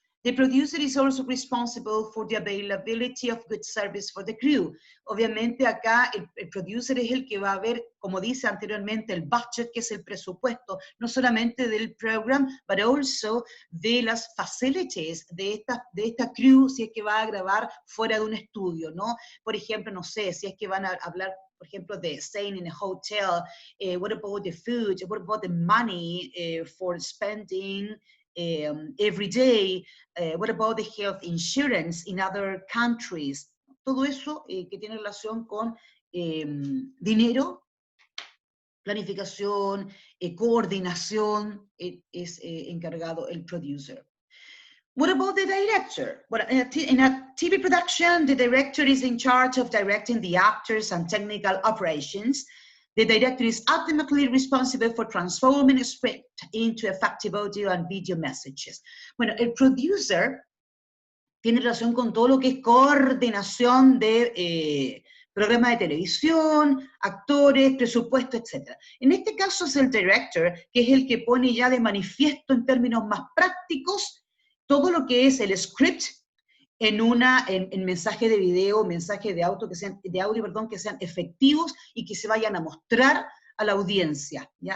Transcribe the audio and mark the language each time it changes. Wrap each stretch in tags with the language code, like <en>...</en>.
<en>The producer is also responsible for the availability of good service for the crew.</en> <es>Obviamente acá el producer es el que va a ver, como dice anteriormente, el budget, que es el presupuesto, no solamente del programa,</es> <en>but also</en> <es>de las facilities de esta crew, si es que va a grabar fuera de un estudio, ¿no? Por ejemplo, no sé, si es que van a hablar, por ejemplo, de</es> <en>staying in a hotel, what about the food, what about the money for spending every day, what about the health insurance in other countries?</en> <es>Todo eso que tiene relación con dinero, planificación, coordinación, es encargado el producer.</es> <en>What about the director? Well, in a TV production, the director is in charge of directing the actors and technical operations. The director is ultimately responsible for transforming a script into effective audio and video messages.</en> <es>Bueno, el producer tiene relación con todo lo que es coordinación de programas de televisión, actores, presupuesto, etc. En este caso es el director, que es el que pone ya de manifiesto en términos más prácticos todo lo que es el script en mensaje de video, mensaje de audio, que sean efectivos y que se vayan a mostrar a la audiencia, ¿ya?</es>